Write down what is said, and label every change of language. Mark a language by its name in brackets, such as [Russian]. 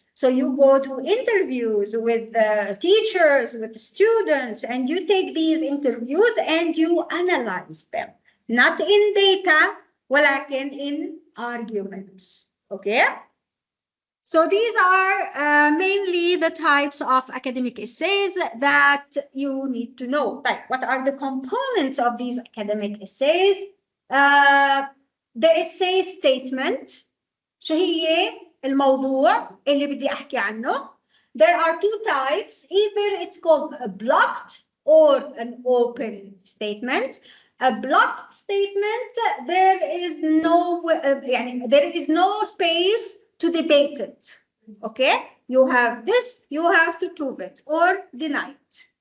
[English] So you go to interviews with the teachers, with the students, and you take these interviews and you analyze them, not in data, [Arabic] ولكن [English] in arguments, okay? So these are mainly the types of academic essays that you need to know. Like, what are the components of these academic essays? The essay statement. [Arabic] شو هي الموضوع اللي بدي أحكي عنه? [English] There are two types. Either it's called a blocked or an open statement. A blocked statement, there is no space to debate it. Okay, you have this, you have to prove it or deny it.